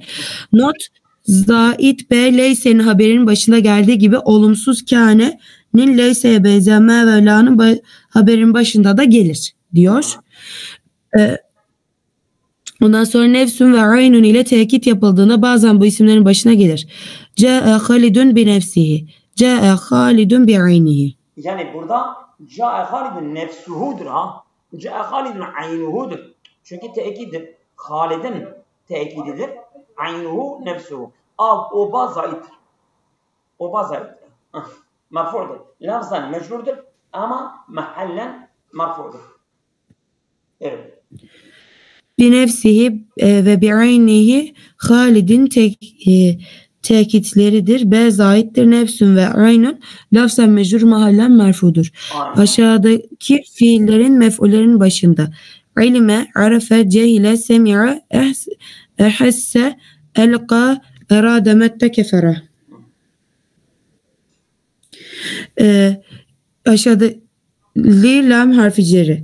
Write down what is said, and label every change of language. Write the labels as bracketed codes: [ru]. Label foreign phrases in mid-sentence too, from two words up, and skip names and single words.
[tr] Not zait be leyse'nin haberinin başında geldiği gibi olumsuz kâne'nin leyseye benzeyen me ve la'nın haberin başında da gelir diyor. Ondan sonra nefsün ve aynun ile tekit yapıldığında bazen bu isimlerin başına gelir. [ar] جاء خالد بنفسه. جاء خالد بعينه. [tr] Yani burada [ar] جاء خالد [tr] nefsuhudur ha. [ar] جاء خالد [tr] aynuhudur. Çünkü tekidir. Halid'in tekididir. [ar] عينه نفسه. [tr] O bazaittir. O bazaittir. Merfu'dur. Lafzan mecrurdur ama mahallen merfu'dur. Evet. [ar] بنفسه وبعينه [tr] Halid'in tekitleridir. Be zaittir. [ar] نفس وعين [tr] lafzen mecrur mahallen merfudur. Aynen. Aşağıdaki fiillerin mef'ullerin başında [ar] علم، عرف، جهل، سمع، أحس، ألقى، أراد، مد، كفر. [tr] Aşağıda li, lam harfi ceri.